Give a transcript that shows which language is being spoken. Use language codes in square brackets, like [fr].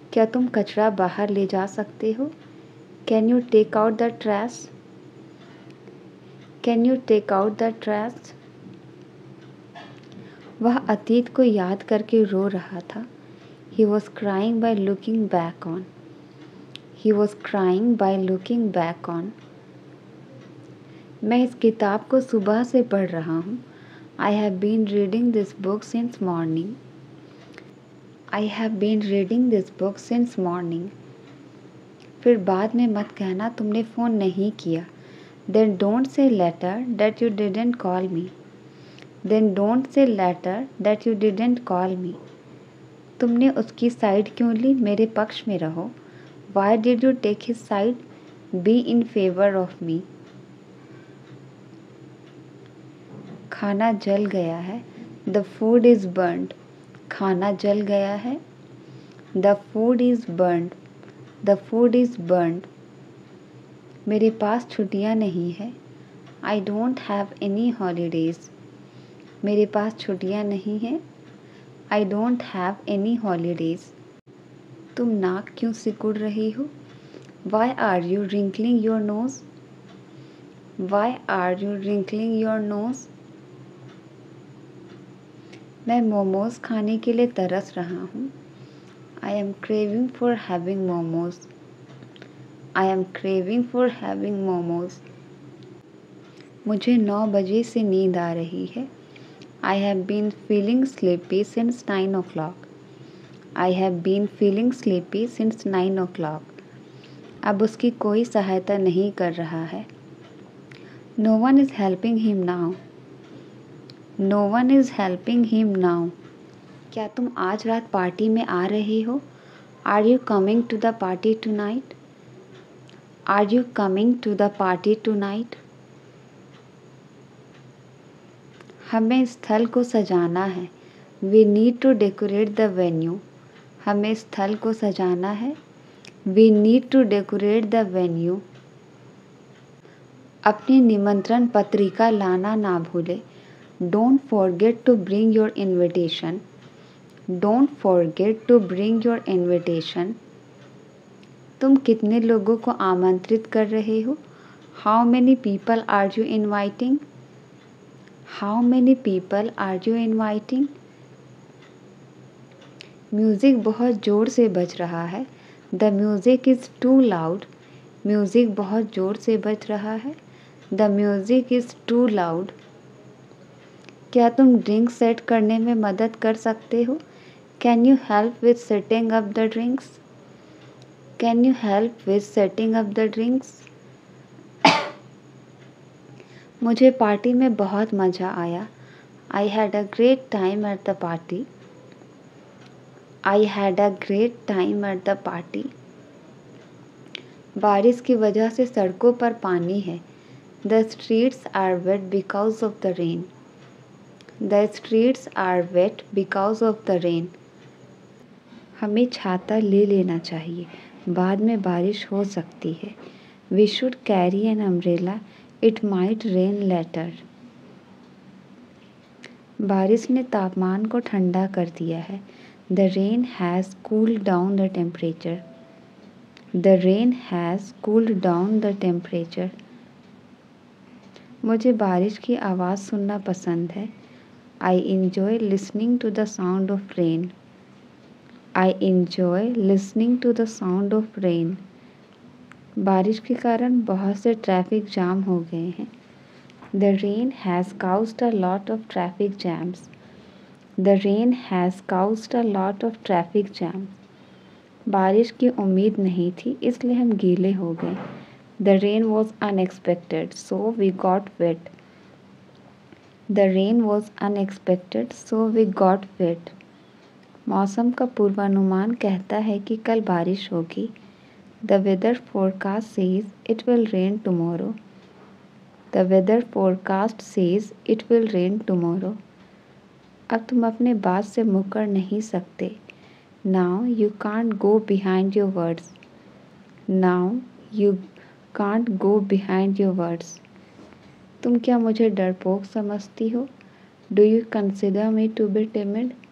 [hi] क्या तुम कचरा बाहर ले जा सकते हो? [en] Can you take out the trash? Can you take out the trash? [hi] वह अतीत को याद करके रो रहा था। [en] He was crying by looking back on. He was crying by looking back on. [hi] मैं इस किताब को सुबह से पढ़ रहा हूँ। [en] I have been reading this book since morning. I have been reading this book since morning. [hi] फिर बाद में मत कहना तुमने फ़ोन नहीं किया। [en] Then don't say later that you didn't call me. Then don't say later that you didn't call me. [hi] तुमने उसकी साइड क्यों ली? मेरे पक्ष में रहो। [en] Why did you take his side? Be in favor of me. [hi] खाना जल गया है। [en] The food is burned. [hi] खाना जल गया है। [en] The food is burned. The food is burned. [hi] मेरे पास छुट्टियाँ नहीं है। [en] I don't have any holidays. [hi] मेरे पास छुट्टियाँ नहीं हैं। [en] I don't have any holidays. [hi] तुम नाक क्यों सिकुड़ रही हो? [en] Why are you wrinkling your nose? Why are you wrinkling your nose? [hi] मैं मोमोज खाने के लिए तरस रहा हूँ। [en] I am craving for having momos. I am craving for having momos. [hi] मुझे 9 बजे से नींद आ रही है। [en] I have been feeling sleepy since 9 o'clock. I have been feeling sleepy since 9 o'clock. [hi] अब उसकी कोई सहायता नहीं कर रहा है। [en] No one is helping him now. No one is helping him now. [hi] क्या तुम आज रात पार्टी में आ रहे हो? [en] Are you coming to the party tonight? Are you coming to the party tonight? [hi] हमें स्थल को सजाना है। [en] We need to decorate the venue. [hi] हमें स्थल को सजाना है। [en] We need to decorate the venue. [hi] अपनी निमंत्रण पत्रिका लाना ना भूले। [en] Don't forget to bring your invitation. Don't forget to bring your invitation. [hi] तुम कितने लोगों को आमंत्रित कर रहे हो? [en] How many people are you inviting? How many people are you inviting? [hi] Music बहुत ज़ोर से बज रहा है। [en] The music is too loud. [hi] Music बहुत ज़ोर से बज रहा है। [en] The music is too loud. [hi] क्या तुम ड्रिंक सेट करने में मदद कर सकते हो? [en] Can you help with setting up the drinks? Can you help with setting up the drinks? [hi] मुझे पार्टी में बहुत मज़ा आया। [en] I had a great time at the party. I had a great time at the party. [hi] बारिश की वजह से सड़कों पर पानी है। [en] The streets are wet because of the rain. The streets are wet because of the rain. [hi] हमें छाता ले लेना चाहिए, बाद में बारिश हो सकती है। [en] We should carry an umbrella. It might rain later. [hi] बारिश ने तापमान को ठंडा कर दिया है। [en] The rain has cooled down the temperature. The rain has cooled down the temperature. [hi] मुझे बारिश की आवाज़ सुनना पसंद है। [en] I enjoy listening to the sound of rain. I enjoy listening to the sound of rain. [hi] बारिश के कारण बहुत से ट्रैफिक जाम हो गए हैं। [en] The rain has caused a lot of traffic jams. The rain has caused a lot of traffic jams. [hi] बारिश की उम्मीद नहीं थी इसलिए हम गीले हो गए। [en] The rain was unexpected, so we got wet. The rain was unexpected, so we got wet. [hi] मौसम का पूर्वानुमान कहता है कि कल बारिश होगी। [en] The weather forecast says it will rain tomorrow. The weather forecast says it will rain tomorrow. [hi] अब तुम अपने बात से मुकर नहीं सकते। [en] Now you can't go behind your words. Now you can't go behind your words. [hi] तुम क्या मुझे डरपोक समझती हो? [en] Do you consider me to be timid?